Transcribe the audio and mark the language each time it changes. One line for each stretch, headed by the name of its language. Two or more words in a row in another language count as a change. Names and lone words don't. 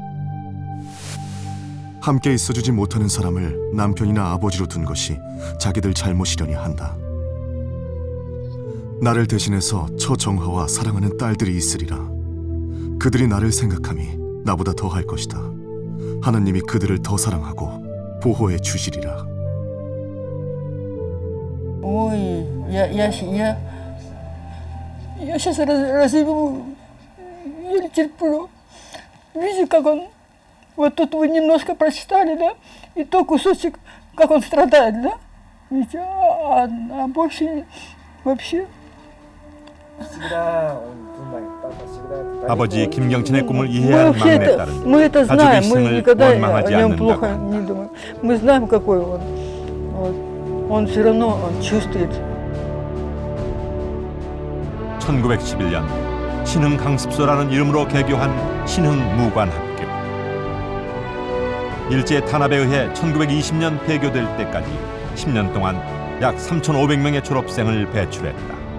Korean: 함께 있어주지 못하는 사람을 남편이나 아버지로 둔 것이 자기들 잘못이려니 한다. 나를 대신해서 처정화와 사랑하는 딸들이 있으리라. 그들이 나를 생각함이 나보다 더 할 것이다. 하나님이 그들을 더 사랑하고 보호해 주시리라.
Russian: Ой, я сейчас разреву, еле терплю. Видите, как он, вот тут вы немножко прочитали, да, и то кусочек, как он страдает, да, видите, а больше вообще.
Korean: 아버지 김경천의 꿈을 이해한 막내딸은
Russian: Мы это
Korean: 가족의
Russian: знаем, мы
Korean: 희생을
Russian: никогда
Korean: 원망하지
Russian: о нем
Korean: 않는다고
Russian: плохо
Korean: 한다.
Russian: не думаем. Мы знаем, какой он. Вот. Он все равно он чувствует.
Korean: 1911년 신흥강습소라는 이름으로 개교한 신흥무관학교. 일제 탄압에 의해 1920년 폐교될 때까지 10년 동안 약 3,500명의 졸업생을 배출했다.